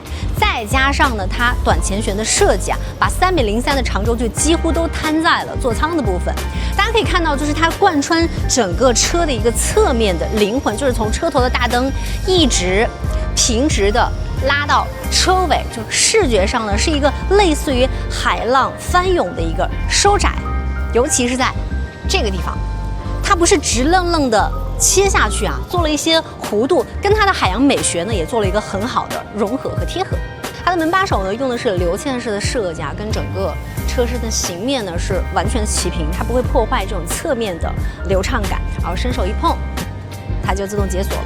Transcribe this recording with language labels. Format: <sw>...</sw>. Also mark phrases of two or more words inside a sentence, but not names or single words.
<zh>再加上呢，它短前懸的設計啊，把3.03的長軸距幾乎都攤在了座艙的部分。大家可以看到，就是它貫穿整個車的一個側面的靈魂，就是從車頭的大燈一直平直的拉到車尾，就視覺上呢是一個類似於海浪翻湧的一個收窄，尤其是在這個地方，它不是直愣愣的切下去啊，做了一些弧度，跟它的海洋美學呢也做了一個很好的融合和貼合。它的門把手呢用的是流嵌式的設計啊，跟整個車身的形面呢是完全齊平，它不會破壞這種側面的流暢感，然後伸手一碰，它就自動解鎖了。</zh>